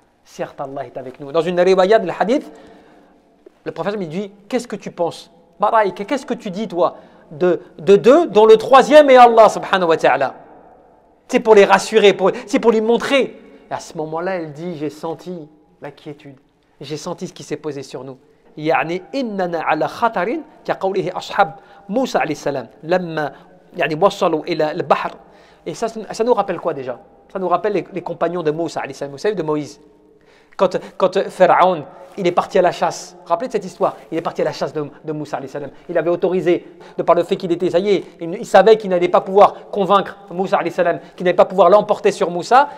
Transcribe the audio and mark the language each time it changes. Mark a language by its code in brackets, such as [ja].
[fr] Certes, Allah est avec nous. Dans une riwaya de hadith, le prophète lui dit, qu'est-ce que tu penses? Maraïk, qu'est-ce que tu dis toi de deux, dont le troisième est Allah subhanahu wa ta'ala. C'est pour les rassurer, c'est pour lui montrer. Et à ce moment-là, elle dit, j'ai senti l'inquiétude. J'ai senti ce qui s'est posé sur nous. [ar] يعني إننا على خطر كقوله أصحاب موسى عليه السلام لما يعني وصلوا إلى البحر. [fr] Et ça nous rappelle quoi déjà? Ça nous rappelle les compagnons de Moussa alayhi salam, vous savez, de Moïse. Quand Pharaon, il est parti à la chasse. Rappelez de cette histoire. Il est parti à la chasse de Moussa alayhi salam. Il avait autorisé, de par le fait qu'il était, ça y est, il savait qu'il n'allait pas pouvoir convaincre Moussa alayhi salam, qu'il n'allait pas pouvoir l'emporter sur Moussa.